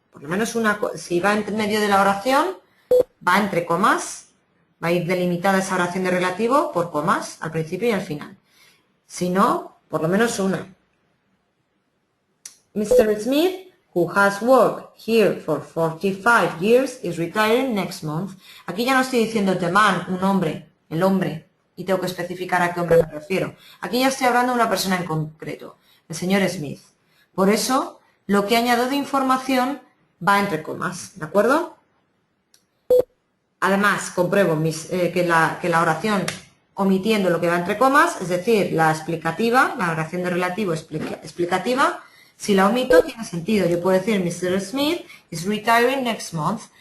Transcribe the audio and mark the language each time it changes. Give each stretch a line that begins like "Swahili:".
Spanish: Por lo menos si va en medio de la oración, va entre comas, va a ir delimitada esa oración de relativo por comas, al principio y al final. Si no, por lo menos una. Mr.
English: Smith, who has worked here for 45 years, is retiring next month.
Spanish: Aquí ya no estoy diciendo the man, un hombre, el hombre, y tengo que especificar a qué hombre me refiero. Aquí ya estoy hablando de una persona en concreto, el señor Smith. Por eso, lo que añado de información va entre comas, ¿de acuerdo? Además, compruebo que la oración omitiendo lo que va entre comas, es decir, la explicativa, la oración de relativo explicativa, si la omito tiene sentido. Yo puedo decir Mr.
English: Smith is retiring next month.